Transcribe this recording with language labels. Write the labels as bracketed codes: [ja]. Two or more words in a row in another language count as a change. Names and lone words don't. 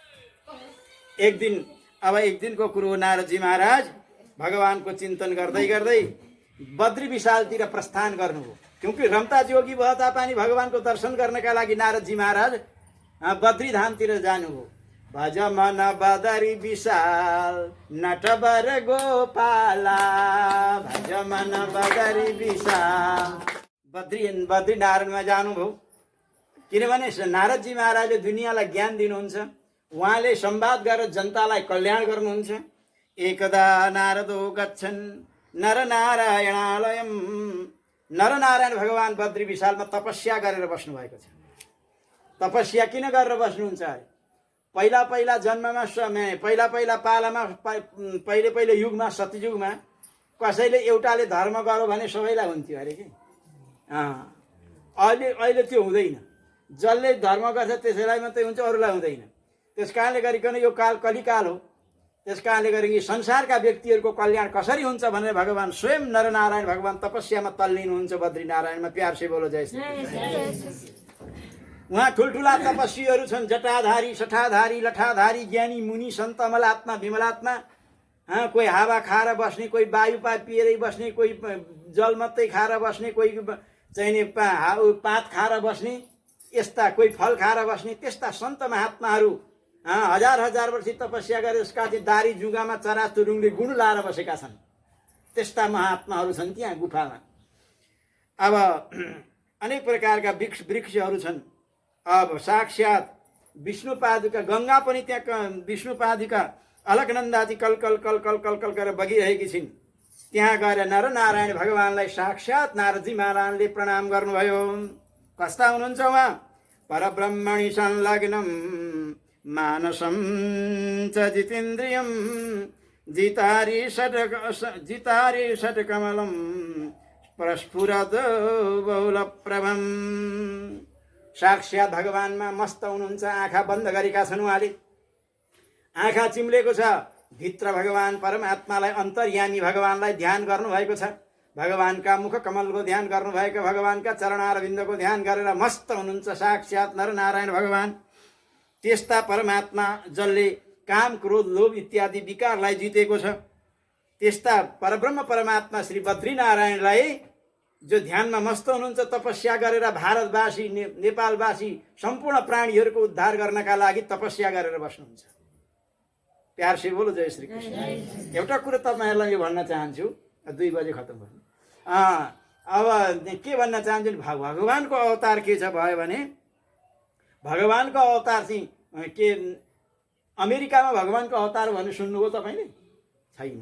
[ne] एक दिनको कुरो नारदजी महाराज भगवानको चिन्तन गर्दै गर्दै बद्री विशालतिर प्रस्थान गर्नुभयो क्योंकि रमता जोगी भए तापनि भगवानको दर्शन गर्नका लागि नारदजी महाराज बद्री धामतिर जानुभयो [hi] भज मन बदरी विशाल नटवर गोपाला भज मन बदरी विशाल [ne] बद्री नारायणमा जानुभयो किनभने नारदजी महाराजले दुनियाँलाई ज्ञान दिनुहुन्छ उहाँले संवाद गरेर जनतालाई कल्याण गर्नुहुन्छ [sa] एकदा नारदो गच्छन् नरनारायणालयम [ne] नरनारायण भगवान बद्री विशालमा तपस्या गरेर बस्नु भएको छ तपस्या किन गरेर बस्नुहुन्छ पहिला जन्ममा पहिला पालामा पहिले युगमा सत्ययुगमा कसैले एउटाले धर्म गर्यो भने सबैलाई हुन्थ्यो अरे कि अहिले त्यो हुँदैन जसले धर्म गर्छ त्यसैलाई मात्रै हुन्छ अरूलाई हुँदैन त्यसकारणले गरिकन यो काल कलिकाल हो त्यसकारणले गरी संसारका व्यक्तिहरूको कल्याण कसरी हुन्छ भनेर भगवान स्वयं नरनारायण भगवान तपस्यामा तल्लिनुहुन्छ बद्री नारायणमा [hi] प्यार से बोलो जय श्री कृष्ण [ne] उहाँ ठुल्ठुला तपस्वीहरू छन् जटाधारी सठाधारी लठाधारी ज्ञानी मुनि सन्त अमलात्मा विमलात्मा कोही हावा खाएर बस्ने कोही वायु पिएरै बस्ने कोही जल मात्रै खाएर बस्ने कोही चाहिने पात खाएर बस्ने यस्ता कोही फल खाएर बस्ने त्यस्ता सन्त महात्माहरू हजार वर्ष तपस्या गरेर यसका दारी जुगामा चरा चुरुङले गुण लाएर बसेका छन् त्यस्ता महात्माहरू छन् त्यहाँ गुफामा अब अनेक प्रकारका वृक्षहरू छन् अब साक्षात विष्णुपादुका गंगा पनि त्यहाँ विष्णुपादुका अलकनन्दाजी कल कल कल कल कल कल गरेर बगिरहेकी छिन् त्यहाँ गएर नरनारायण भगवानलाई साक्षात नारदजी महाराजले प्रणाम गर्नुभयो कस्ता हुनुहुन्छ उहाँ? [sa] परब्रह्मणि संलग्नं मानसं च जितेन्द्रियं जितारि षट्कमलं प्रस्फुरद बहुलप्रभं। [ne] साक्षात् भगवानमा मस्त हुनुहुन्छ। आँखा बन्द गरेका छन् उहाँले, आँखा चिम्लेको छ। भित्र भगवान परमात्मालाई, अन्तर्यामी भगवानलाई ध्यान गर्नुभएको छ। भगवानका मुख कमलको ध्यान गर्नुभएको, भगवानका चरणारविन्दको ध्यान गरेर मस्त हुनुहुन्छ साक्षात् नरनारायण भगवान। त्यस्ता परमात्मा जसले काम क्रोध लोभ इत्यादि विकारलाई जितेको छ, त्यस्ता परब्रह्म परमात्मा श्री बद्रीनारायणलाई जो ध्यानमा मस्त हुनुहुन्छ, तपस्या गरेर भारतवासी नेपालवासी सम्पूर्ण प्राणीहरूको उद्धार गर्नका लागि तपस्या गरेर बस्नुहुन्छ। [hi] प्यार से बोलो जय श्री कृष्ण। [ne] एउटा कुरा तपाईँहरूलाई यो भन्न चाहन्छु, 2 बजे खत्म गर्नु। अब के भन्न चाहन्छु, भगवानको अवतार के छ भयो भने, भगवानको अवतार चाहिँ के अमेरिकामा भगवानको अवतार भनेर सुन्नुभयो तपाईँले? छैन।